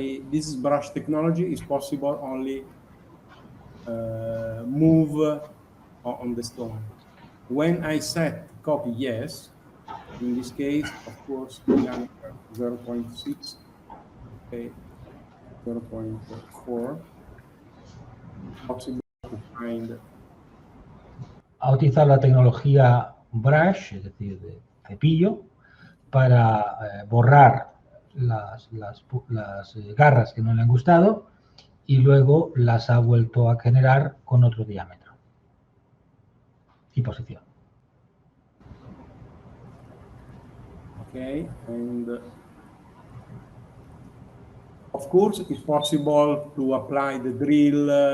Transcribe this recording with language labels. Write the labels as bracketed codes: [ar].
[en] This is brush technology. It's possible only move on the stone. When I set copy yes, in this case, of course, diameter 0.6, okay, 0.4, possible to find. [es] Ha utilizado la tecnología brush, es decir, de cepillo, para borrar las garras que no le han gustado y luego las ha vuelto a generar con otro diámetro y posición. [en] Okay, and of course it's possible to apply the drill.